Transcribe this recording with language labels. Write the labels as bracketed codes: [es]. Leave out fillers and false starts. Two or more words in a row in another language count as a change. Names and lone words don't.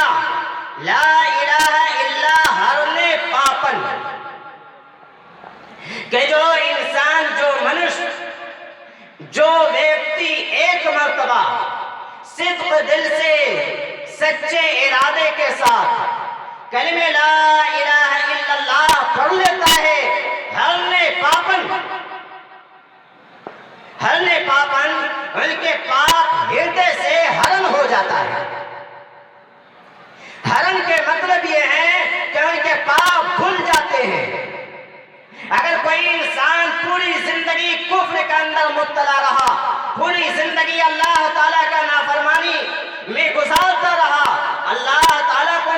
[ar] لا الہ الا [sa] हरने पापन, [ur] کہ جو انسان، جو منش، جو ویکتی ایک مرتبہ صدق دل سے سچے ارادے کے ساتھ کلمہ [ar] لا الہ الا اللہ [ur] پڑھ لیتا ہے، [sa] हरने पापन, हरने पापन [ur] ان کے پاپ ہردے سے ہرن ہو جاتا ہے. ہرن کے مطلب یہ ہے کہ ان کے پاپ کھل جاتے ہیں. اگر کوئی انسان پوری زندگی کفر کے اندر مبتلا رہا، پوری زندگی اللہ تعالیٰ کا نافرمانی میں گزارتا رہا، اللہ تعالیٰ کو